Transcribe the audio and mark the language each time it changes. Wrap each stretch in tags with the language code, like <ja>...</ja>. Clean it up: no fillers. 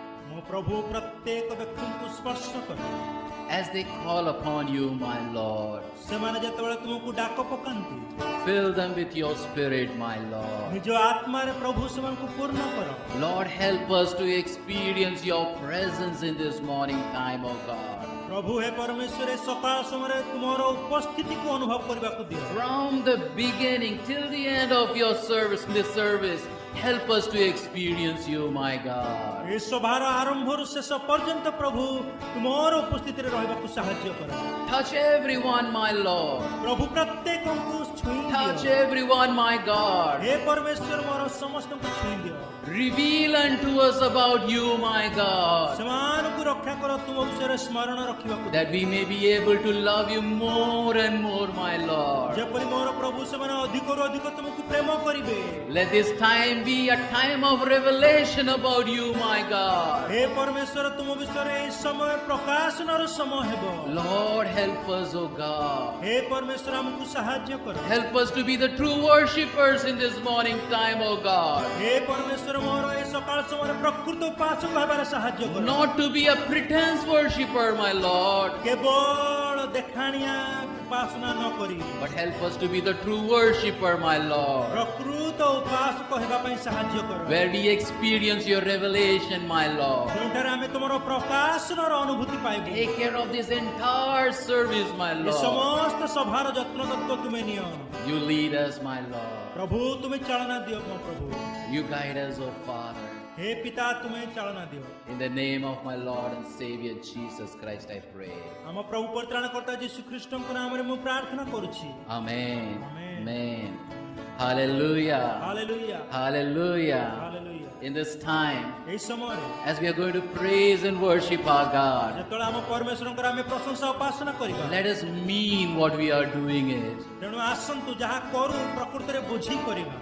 <or>ମୋ ପ୍ରଭୁ ପ୍ରତ୍ୟେକ ବ୍ୟକ୍ତିଙ୍କୁ ସ୍ପର୍ଶ କର।</or> <en>as they call upon you, my Lord.</en> <or>ସେମାନେ ଯେତେବେଳେ ତୁମକୁ ଡାକ ପକାନ୍ତି,</or> <en>Fill them with your spirit, my Lord.</en> <or>ନିଜ ଆତ୍ମାରେ ପ୍ରଭୁ ସେମାନଙ୍କୁ ପୂର୍ଣ୍ଣ କର।</or> <en>Lord, help us to experience your presence in this morning time, oh God.</en> <or>ପ୍ରଭୁ ହେ ପରମେଶ୍ୱର, ଏ ସକାଳ ସମୟରେ ତୁମର ଉପସ୍ଥିତିକୁ ଅନୁଭବ କରିବାକୁ ଦିଅ।</or> <en>From the beginning till the end of your service, help us to experience you, my God.</en> <or>ଏ ସଭାର ଆରମ୍ଭରୁ ଶେଷ ପର୍ଯ୍ୟନ୍ତ ପ୍ରଭୁ ତୁମର ଉପସ୍ଥିତିରେ ରହିବାକୁ ସାହାଯ୍ୟ କର।</or> <en>Touch everyone, my Lord.</en> <or>ପ୍ରଭୁ ପ୍ରତ୍ୟେକଙ୍କୁ ଛୁଇଁ</or> <en>Touch</en> <or>ଦିଅ।</or> <en>everyone, my God.</en> <or>ହେ ପରମେଶ୍ୱର, ମୋର ସମସ୍ତଙ୍କୁ ଛୁଇଁ ଦିଅ।</or> <en>Reveal unto us about you, my God,</en> <or>ସେମାନଙ୍କୁ ରକ୍ଷା କର, ତୁମ ବିଷୟରେ ସ୍ମରଣ ରଖିବାକୁ ଦିଅ।</or> <en>that we may be able to love you more and more, my Lord.</en> <or>ଯେପରି ମୋର ପ୍ରଭୁ ସେମାନେ ଅଧିକରୁ ଅଧିକ ତୁମକୁ ପ୍ରେମ କରିବେ।</or> <en>Let this time be a time of revelation about you, my God.</en> <or>ହେ ପରମେଶ୍ୱର, ତୁମ ବିଷୟରେ ଏହି ସମୟ ପ୍ରକାଶନର ସମୟ ହେବ।</or> <en>Lord, help us, O God.</en> <or>ହେ ପରମେଶ୍ୱର, ଆମକୁ ସାହାଯ୍ୟ କର।</or> <en>Help us to be the true worshippers in this morning time, O God.</en> <or>ହେ ପରମେଶ୍ୱର, ମୋର ଏ ସକାଳ ସମୟରେ ପ୍ରକୃତ ଉପାସକ ହେବାରେ ସାହାଯ୍ୟ କର।</or> <en>Not to be a pretense worshipper, my Lord,</en> <or>କେବଳ ଦେଖାଣିଆ ଉପାସନା ନ କରି</or> <en>but help us to be the true worshipper, my Lord,</en> <or>ପ୍ରକୃତ ଉପାସକ ହେବା ପାଇଁ ସାହାଯ୍ୟ କର।</or> <en>where we experience your revelation, my Lord.</en> <or>ଯେଉଁଠାରେ ଆମେ ତୁମର ପ୍ରକାଶନର ଅନୁଭୂତି ପାଇବୁ।</or> <en>Take care of this entire service, my</en> <or>A</or> <en>Lord.</en> <or>ସମସ୍ତ ସଭାର ଯତ୍ନ ତତ୍ତ୍ୱ ତୁମେ ନିଅ।</or> <en>You lead us, my Lord.</en> <or>ପ୍ରଭୁ ତୁମେ ଚାଳନା ଦିଅ ମୋ ପ୍ରଭୁ।</or> <en>You guide us, O Father.</en> <or>ହେ ପିତା ତୁମେ ଚାଳନା ଦିଅ।</or> <en>In the name of my Lord and Savior Jesus Christ, I pray.</en> <or>ଆମ ପ୍ରଭୁ ପରିତ୍ରାଣକର୍ତ୍ତା ଯୀଶୁ ଖ୍ରୀଷ୍ଟଙ୍କ ନାମରେ ମୁଁ ପ୍ରାର୍ଥନା କରୁଛି।</or> <en>Amen. Amen. Amen. Hallelujah. Hallelujah Hallelujah. Hallelujah In this time,</en> <or>ଏହି ସମୟରେ</or> <en>as we are going to praise and worship our God,</en> <or>ଯେତେବେଳେ ଆମ ପରମେଶ୍ୱରଙ୍କର ଆମେ ପ୍ରଶଂସା ଉପାସନା କରିବା</or> <en>let us mean what we are doing it.</en> <or>ତେଣୁ ଆସନ୍ତୁ ଯାହା କରୁ ପ୍ରକୃତରେ ବୁଝି କରିବା</or>